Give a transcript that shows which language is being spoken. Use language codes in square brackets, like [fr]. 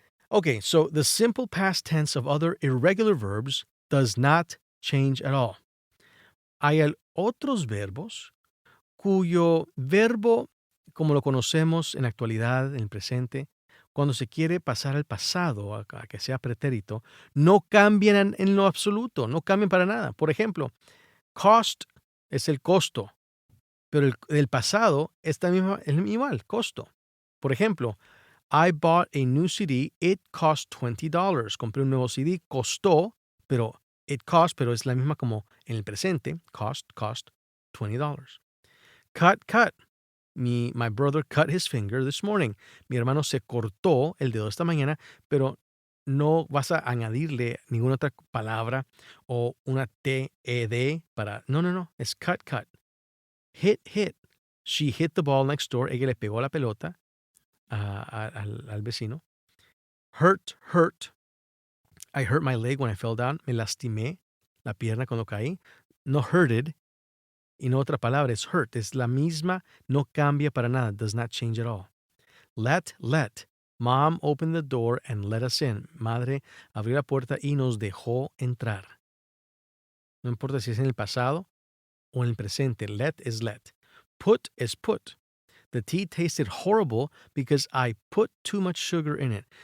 [en] Okay, so the simple past tense of other irregular verbs does not change at all. [es] Hay otros verbos cuyo verbo, como lo conocemos en la actualidad, en el presente, cuando se quiere pasar al pasado, a que sea pretérito, no cambian en lo absoluto, no cambian para nada. Por ejemplo, cost es el costo, pero el pasado es también igual, costo. Por ejemplo, [en] I bought a new CD, it cost $20. [es] Compré un nuevo CD, costó, pero pero es la misma como en el presente, cost, $20. [en] Cut. My brother cut his finger this morning. [es] Mi hermano se cortó el dedo esta mañana, pero no vas a añadirle ninguna otra palabra o una TED para. No. Es cut. Hit. [en] She hit the ball next door. [es] Ella le pegó la pelota al vecino. [en] Hurt. I hurt my leg when I fell down. [es] Me lastimé la pierna cuando caí. No hurted. Y no otra palabra, es hurt. Es la misma, no cambia para nada. [en] Does not change at all. Let. Mom opened the door and let us in. [es] Madre abrió la puerta y nos dejó entrar. No importa si es en el pasado o en el presente. [en] Let is let. Put is put. The tea tasted horrible because I put too much sugar in it.